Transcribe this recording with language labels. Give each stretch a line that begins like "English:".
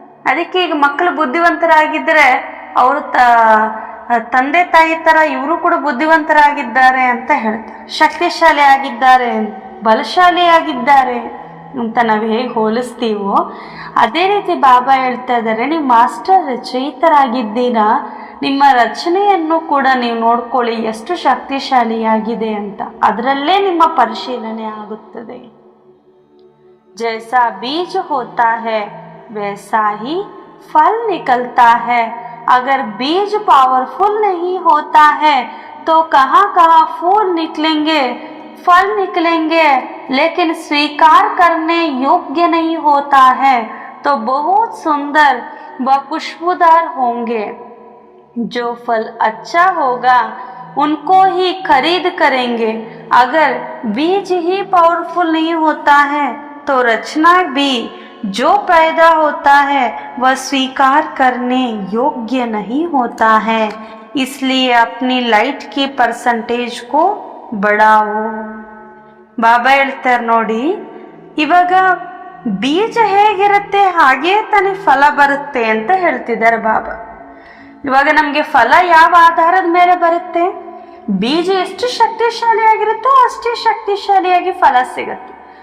Kannada: ಅದಕ್ಕೆ ಈಗ ಮಕ್ಕಳು ಬುದ್ಧಿವಂತರಾಗಿದ್ದರೆ ಅವರು ತಂದೆ ತಾಯಿ ತರ ಇವರು ಕೂಡ ಬುದ್ಧಿವಂತರಾಗಿದ್ದಾರೆ ಅಂತ ಹೇಳ್ತಾರೆ, ಶಕ್ತಿಶಾಲಿ ಆಗಿದ್ದಾರೆ, ಬಲಶಾಲಿ ಆಗಿದ್ದಾರೆ ಅಂತ ನಾವು ಹೇಗೆ ಹೋಲಿಸ್ತೀವೋ ಅದೇ ರೀತಿ ಬಾಬಾ ಹೇಳ್ತಾ ಇದ್ದಾರೆ, ನೀವು ಮಾಸ್ಟರ್ ರಚಯಿತರಾಗಿದ್ದೀರಾ, ನಿಮ್ಮ ರಚನೆಯನ್ನು ಕೂಡ ನೀವು ನೋಡ್ಕೊಳ್ಳಿ ಎಷ್ಟು ಶಕ್ತಿಶಾಲಿಯಾಗಿದೆ ಅಂತ, ಅದರಲ್ಲೇ ನಿಮ್ಮ ಪರಿಶೀಲನೆ ಆಗುತ್ತದೆ.
Hindi: जैसा बीज होता है वैसा ही फल निकलता है. अगर बीज पावरफुल नहीं होता है तो कहाँ कहाँ फूल निकलेंगे, फल निकलेंगे, लेकिन स्वीकार करने योग्य नहीं होता है तो बहुत सुंदर व खुशबूदार होंगे. जो फल अच्छा होगा उनको ही खरीद करेंगे. अगर बीज ही पावरफुल नहीं होता है तो रचना भी जो पैदा होता है वह स्वीकार करने योग्य नहीं होता है. इसलिए अपनी लाइट की परसेंटेज को बढ़ाओ.
Kannada: ಬಾಬಾ ಹೇಳ್ತಾರೆ ನೋಡಿ, ಇವಾಗ ಬೀಜ ಹೇಗಿರುತ್ತೆ ಹಾಗೇ ತಾನೇ ಫಲ ಬರುತ್ತೆ ಅಂತ ಹೇಳ್ತಿದ್ದಾರೆ ಬಾಬಾ. ಇವಾಗ ನಮಗೆ ಫಲ ಯಾವ ಆಧಾರದ ಮೇಲೆ ಬರುತ್ತೆ? ಬೀಜ ಎಷ್ಟು ಶಕ್ತಿಶಾಲಿಯಾಗಿರುತ್ತೋ ಅಷ್ಟೇ ಶಕ್ತಿಶಾಲಿಯಾಗಿ ಫಲ ಸಿಗುತ್ತೆ.